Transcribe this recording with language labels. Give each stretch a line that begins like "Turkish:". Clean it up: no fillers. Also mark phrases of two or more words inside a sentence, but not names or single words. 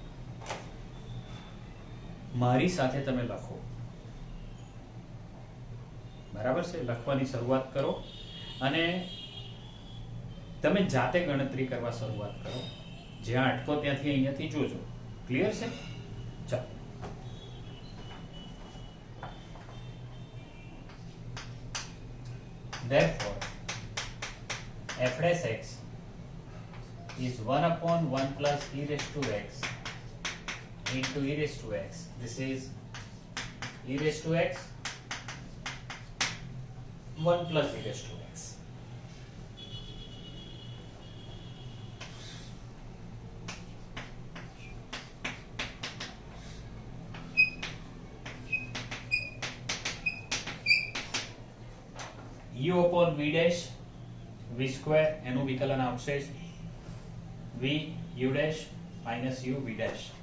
Gujarati: મારી સાથે તમે લખો, બરાબર છે? લખવાની શરૂઆત કરો અને તમે જાતે ગણતરી કરવા શરૂઆત કરો. જ્યાં અટકો ત્યાંથી અહીંયાથી જોજો. ક્લિયર છે? ચાલો.
English: Therefore, f dash x is 1 upon 1 plus e raised to x into e raised to x. This is e raised to x 1 plus e raised to x. u upon v dash v square
Gujarati: એનું વિકલન આવશે
English: v u dash minus u v dash.